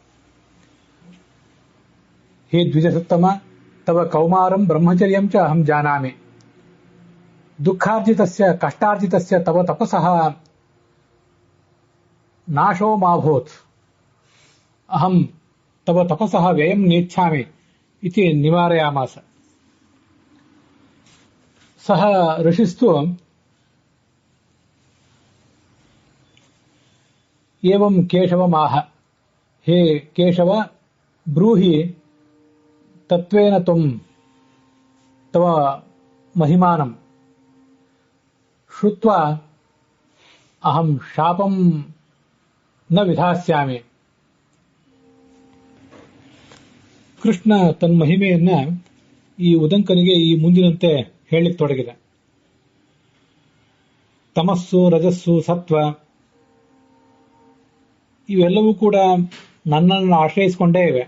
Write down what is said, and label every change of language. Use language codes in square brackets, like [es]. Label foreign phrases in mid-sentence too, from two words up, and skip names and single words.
[sa] हे द्विजसत्तम, तव कौमारं ब्रह्मचर्यं च अहं जानामि. दुःखार्जितस्य कष्टार्जितस्य तव तपसः नाशो माभूत्. अहं तव तपसः व्ययं नेच्छामि इति निवारयामास. सह ऋषिस्तु एवं केशवमाह. हे केशव, ब्रूहि तत्त्वेन त्वं तव महिमानम्. श्रुत्वा अहं शापं न विधास्यामि. [kn] ಕೃಷ್ಣ ತನ್ನ ಮಹಿಮೆಯನ್ನ ಈ ಉದಂಕನಿಗೆ ಈ ಮುಂದಿನಂತೆ ಹೇಳಲಿಕ್ಕೆ ತೊಡಗಿದ. ತಮಸ್ಸು, ರಜಸ್ಸು, ಸತ್ವ ಇವೆಲ್ಲವೂ ಕೂಡ ನನ್ನನ್ನು ಆಶ್ರಯಿಸಿಕೊಂಡೇ ಇವೆ.